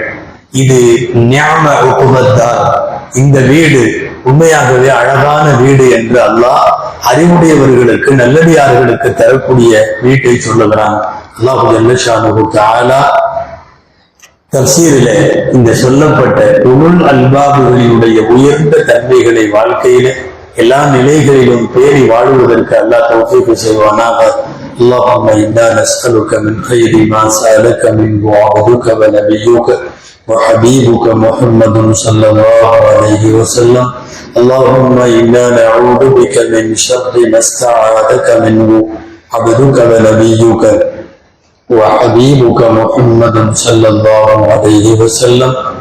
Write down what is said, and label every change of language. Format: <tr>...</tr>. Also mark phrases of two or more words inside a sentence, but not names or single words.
<ta>இது</ta> <ar>نعم عقبى الدار,</ar> <ta>இந்த வீடு உண்மையாகவே அழகான வீடு என்று அல்லாஹ் அறிவுடையவர்களுக்கு நல்லடியார்களுக்கு தரக்கூடிய வீட்டை சொல்லுகிறான்.</ta> <ar>الله جل شأنه تعالى</ar> <ta>தஃசீரிலே இந்த சொல்லப்பட்ட உலுல் அல்பாபுகளுடைய உயர்ந்த தன்மைகளை வாழ்க்கையில எல்லா நிலைகளிலும் பேணி வாழ்வதற்கு அல்லாஹ் தௌஃபீக் செய்வானாக.</ta> <ar>اللهم إنا نسألك من خير ما سألك منه عبدك ونبيك وحبيبك محمد صلى الله عليه وسلم. اللهم إنا نعوذ بك من شر ما استعاذك منه عبدك ونبيك وحبيبك محمد صلى الله عليه وسلم.</ar>